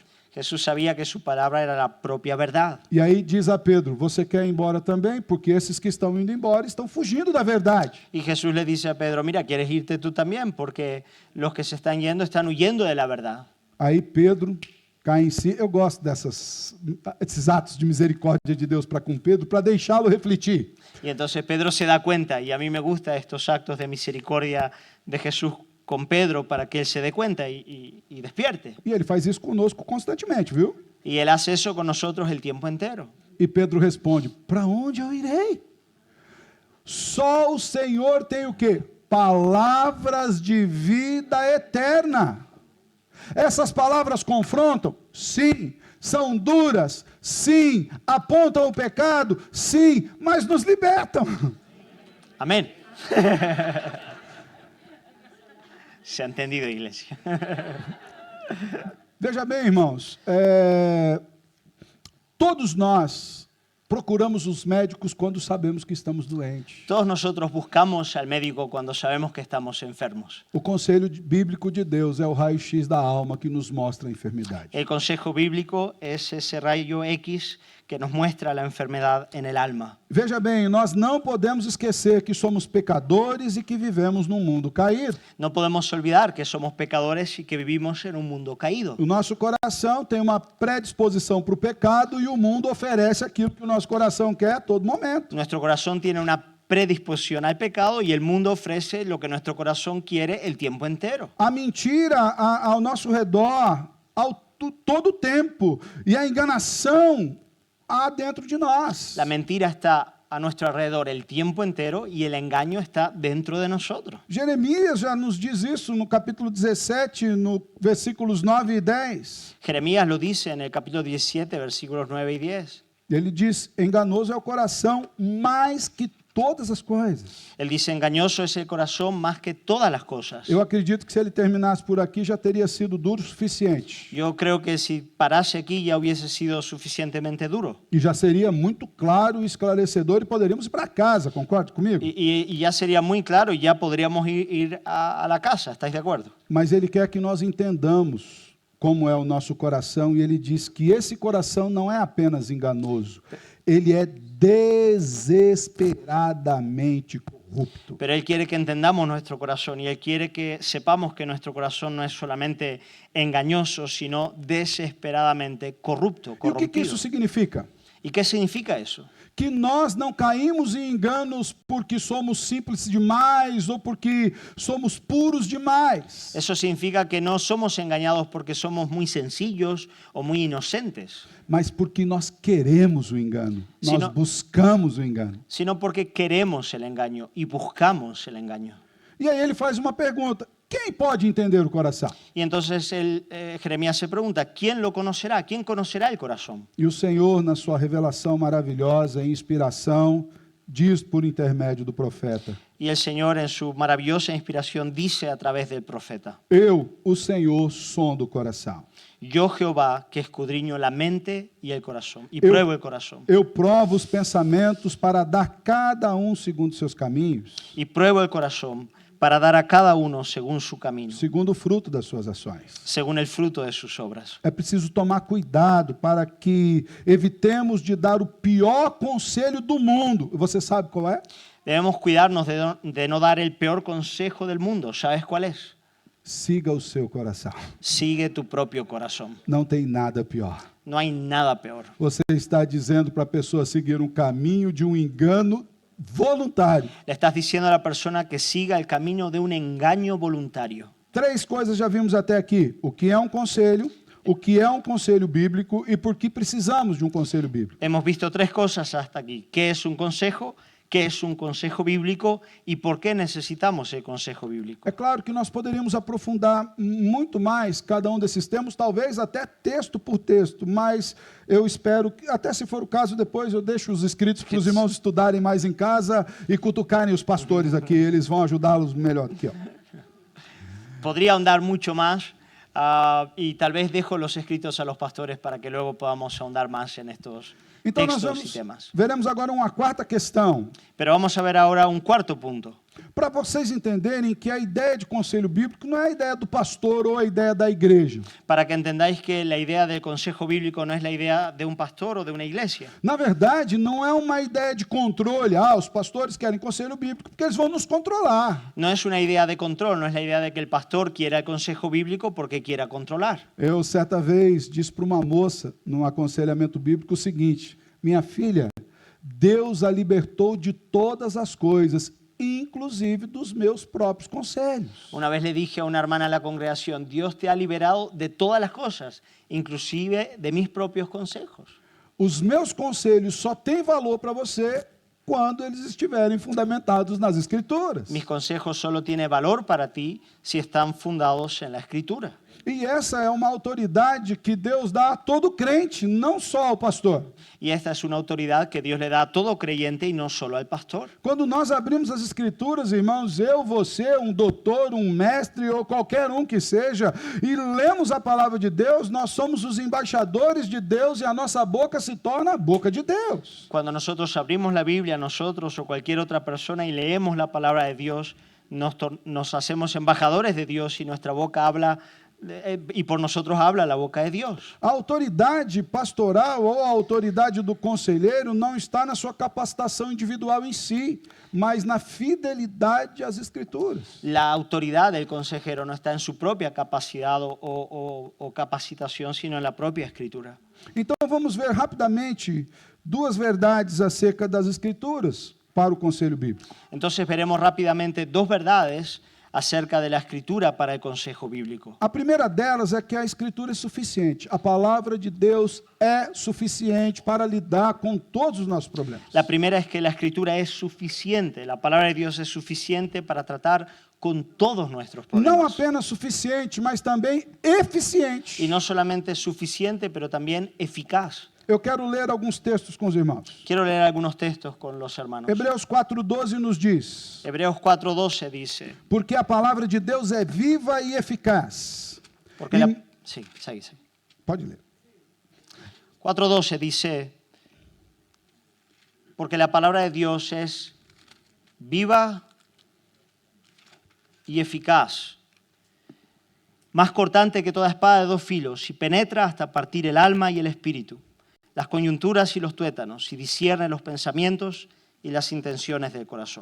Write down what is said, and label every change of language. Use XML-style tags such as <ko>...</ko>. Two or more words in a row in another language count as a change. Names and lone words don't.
<es>Jesús sabía que su palabra era la propia verdad.</es> <pt>E aí diz a Pedro, você quer ir embora também? Porque esses que estão indo embora estão fugindo da verdade.</pt> <es>Y Jesús le dice a Pedro, mira, ¿quieres irte tú también? Porque los que se están yendo están huyendo de la verdad.</es> <pt>Aí Pedro cai em si. Eu gosto desses atos de misericórdia de Deus para com Pedro, para deixá-lo refletir.</pt> <es>Y entonces Pedro se da cuenta, y a mí me gustan estos actos de misericordia de Jesús con Pedro para que él se dé cuenta y despierte.</es> <pt>E ele faz isso conosco constantemente, viu?</pt> <es>Y él hace eso con nosotros el tiempo entero.</es> <pt>E Pedro responde, para onde eu irei? Só o Senhor tem o quê? Palavras de vida eterna. Essas palavras confrontam? Sim. São duras? Sim. Apontam o pecado? Sim. Mas nos libertam.</pt> <es>Amén. Se ha entendido, iglesia.</es> <pt>Veja bem, irmãos, todos nós procuramos os médicos quando sabemos que estamos doentes.</pt> <es>Todos nosotros buscamos al médico cuando sabemos que estamos enfermos.</es> <pt>O conselho bíblico de Deus é o raio-x da alma que nos mostra a enfermidade.</pt> <es>El consejo bíblico es ese rayo X que nos muestra la enfermedad en el alma.</es> <pt>Veja bem, nós não podemos esquecer que somos pecadores e que vivemos num mundo caído.</pt> <es>No podemos olvidar que somos pecadores y que vivimos en un mundo caído.</es> <pt>O nosso coração tem uma predisposição para o pecado e o mundo oferece aquilo que o nosso coração quer a todo momento.</pt> <es>Nuestro corazón tiene una predisposición al pecado y el mundo ofrece lo que nuestro corazón quiere el tiempo entero.</es> <pt>A mentira ao nosso redor, todo o tempo, e a enganação há dentro de nós.</pt> <es>La mentira está a nuestro alrededor el tiempo entero y el engaño está dentro de nosotros.</es> <pt>Jeremias já nos diz isso no capítulo 17, no versículos 9 e 10.</pt> <es>Jeremías lo dice en el capítulo 17, versículos 9 y 10.</es> <pt>Ele diz, enganoso é o coração mais que todas as coisas.</pt> <es>Él dice, engañoso es el corazón más que todas las cosas.</es> <pt>Eu acredito que se ele terminasse por aqui já teria sido duro o suficiente.</pt> <es>Yo creo que si parase aquí ya hubiese sido suficientemente duro.</es> <pt>E já seria muito claro e esclarecedor e poderíamos ir para casa, concorda comigo?</pt> <es>Y ya sería muy claro y ya podríamos ir a la casa, ¿estáis de acuerdo?</es> <pt>Mas ele quer que nós entendamos como é o nosso coração e ele diz que esse coração não é apenas enganoso, ele é desesperadamente corrupto.</pt> <es>Pero Él quiere que entendamos nuestro corazón y Él quiere que sepamos que nuestro corazón no es solamente engañoso, sino desesperadamente corrupto,</es> <pt>E o que</pt> <es>corrompido.</es> <pt>isso significa?</pt> <es>¿Y qué significa eso?</es> <pt>Que nós não caímos em enganos porque somos simples demais ou porque somos puros demais.</pt> <es>Eso significa que no somos engañados porque somos muy sencillos o muy inocentes,</es> <pt>Mas porque nós queremos o engano, Se nós não- buscamos o engano.</pt> <es>sino porque queremos el engaño y buscamos el engaño.</es> <pt>E aí ele faz uma pergunta, quem pode entender o coração?</pt> <es>Y entonces Jeremías se pregunta, ¿quién lo conocerá? ¿Quién conocerá el corazón?</es> <pt>E o Senhor, na sua revelação maravilhosa e inspiração, diz por intermédio do profeta,</pt> <es>Y el Señor en su maravillosa inspiración dice a través del profeta,</es> <pt>eu, o Senhor, sondo o coração.</pt> <es>yo Jehová que escudriño la mente y el corazón, y</es> <pt>Eu-</pt> <es>pruebo el corazón,</es> <pt>Eu provo os pensamentos para dar cada um segundo seus caminhos,</pt> <es>y pruebo el corazón para dar a cada uno según su camino,</es> <pt>segundo o fruto das suas ações.</pt> <es>según el fruto de sus obras.</es> <pt>É preciso tomar cuidado para que evitemos de dar o pior conselho do mundo. Você sabe qual é?</pt> <es>Debemos cuidarnos de no dar el peor consejo del mundo. ¿Sabes cuál es?</es> <pt>Siga o seu coração.</pt> <es>Sigue tu propio corazón.</es> <pt>Não tem nada pior.</pt> <es>No hay nada peor.</es> <pt>Você está dizendo para a pessoa seguir um caminho de um engano voluntário.</pt> <es>Le estás diciendo a la persona que siga el camino de un engaño voluntario.</es> <pt>3 coisas já vimos até aqui. O que é um conselho bíblico e por que precisamos de um conselho bíblico.</pt> <es>Hemos visto 3 cosas hasta aquí. ¿Qué es un consejo? ¿Qué es un consejo bíblico? ¿Y por qué necesitamos el consejo bíblico?</es> <pt>É claro que nós poderíamos aprofundar muito mais cada um desses temas, talvez até texto por texto, mas eu espero que, até se for o caso, depois eu deixo os escritos para os irmãos estudarem mais em casa e cutucarem os pastores aqui, eles vão ajudá-los melhor do que eu.</pt> <es>Podría ahondar mucho más y tal vez dejo los escritos a los pastores para que luego podamos ahondar más en estos</es> <pt>Então nós</pt> <es>textos y temas.</es> <pt>veremos agora uma quarta questão,</pt> <es>Pero vamos a ver ahora un cuarto punto.</es> <pt>para vocês entenderem que a ideia de conselho bíblico não é a ideia do pastor ou a ideia da igreja.</pt> <es>Para que entendáis que la idea del consejo bíblico no es la idea de un pastor o de una iglesia.</es> <pt>Na verdade, não é uma ideia de controle. Os pastores querem conselho bíblico porque eles vão nos controlar.</pt> <es>No es una idea de control, no es la idea de que el pastor quiera el consejo bíblico porque quiera controlar.</es> <pt>Eu, certa vez, disse para uma moça, num aconselhamento bíblico, o seguinte: minha filha, Deus a libertou de todas as coisas, inclusive dos meus próprios conselhos.</pt> <es>Una vez le dije a una hermana en la congregación, Dios te ha liberado de todas las cosas, inclusive de mis propios consejos.</es> <pt>Os meus conselhos só têm valor para você quando eles estiverem fundamentados nas Escrituras.</pt> <es>Mis consejos solo tienen valor para ti si están fundados en la Escritura.</es> <pt>E essa é uma autoridade que Deus dá a todo crente, não só ao pastor.</pt> <es>Y esta es una autoridad que Dios le da a todo creyente y no solo al pastor.</es> <pt>Quando nós abrimos as Escrituras, irmãos, eu, você, um doutor, um mestre ou qualquer um que seja, e lemos a palavra de Deus, nós somos os embaixadores de Deus e a nossa boca se torna a boca de Deus.</pt> <es>Cuando nosotros abrimos la Biblia, nosotros o cualquier otra persona, y leemos la palabra de Dios, nos hacemos embajadores de Dios y nuestra boca habla y por nosotros habla la boca de Dios.</es> <pt>A autoridade pastoral ou a autoridade do conselheiro não está na sua capacitação individual em si, mas na fidelidade às Escrituras.</pt> <es>La autoridad del consejero no está en su propia capacidad o capacitación, sino en la propia Escritura.</es> <pt>Então vamos ver rapidamente 2 verdades acerca das Escrituras para o conselho bíblico.</pt> <es>Entonces veremos rápidamente 2 verdades acerca de la Escritura para el consejo bíblico.</es> <pt>A primeira delas é que a Escritura é suficiente. A palavra de Deus é suficiente para lidar com todos os nossos problemas.</pt> <es>La primera es que la Escritura es suficiente. La palabra de Dios es suficiente para tratar con todos nuestros</es> <pt>Não</pt> <es>problemas.</es> <pt>apenas suficiente, mas também eficiente.</pt> <es>Y no solamente suficiente, pero también eficaz.</es> <pt>Eu quero ler alguns textos com os irmãos.</pt> <es>Quiero leer algunos textos con los hermanos.</es> <pt>Hebreus 4:12 nos diz:</pt> <es>Hebreos 4:12 dice,</es> <pt>porque a palavra de Deus é viva e eficaz.</pt> <es>porque sí, sigue.</es> <pt>Pode ler.</pt> <es>4:12 dice, porque la palabra de Dios es viva y eficaz, más cortante que toda espada de 2 filos, y penetra hasta partir el alma y el espíritu, las coyunturas y los tuétanos, y discierne los pensamientos y las intenciones del corazón.</es>